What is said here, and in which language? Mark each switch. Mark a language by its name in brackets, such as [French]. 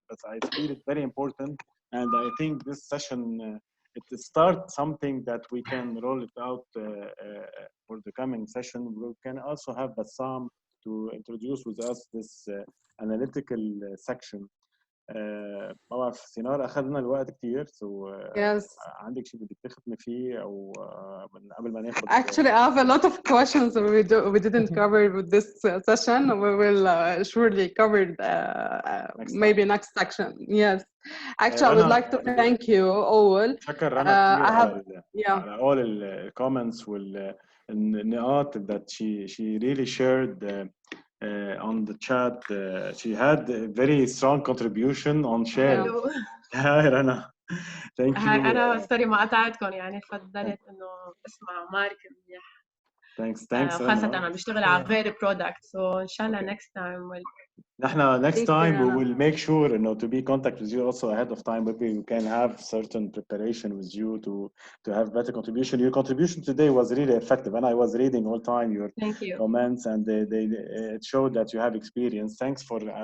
[English] But I feel it's very important, and I think this session it starts something that we can roll it out for the coming session. We can also have Bassam to introduce with us this analytical section. [Arabic] ما بعرف سينار أخذنا الوقت كتير. So عندك شيء بدك تختمي فيه أو من قبل ما ناخد. [English] Actually, I have a lot of questions we didn't cover with this session. We will surely cover maybe next section. Yes. Actually, I would like to thank you all. [Arabic] شكر رنا كتير على [English] all the comments [Arabic] والنقاط [English] that she really shared. On the chat, she had a very strong contribution on share. Hi Rana. Thank you. [Arabic] أنا سوري ما قطعتكم يعني فضلت إنه اسمع مارك منيح. [English] Thanks. [Arabic] خاصة أنا بشتغل على غير [English] product, so [Arabic] إن شاء الله [English] next time next time we will make sure to be in contact with you also ahead of time. Maybe we can have certain preparation with you to have better contribution. Your contribution today was really effective, and I was reading all time your comments, and it showed that you have experience. Thanks for.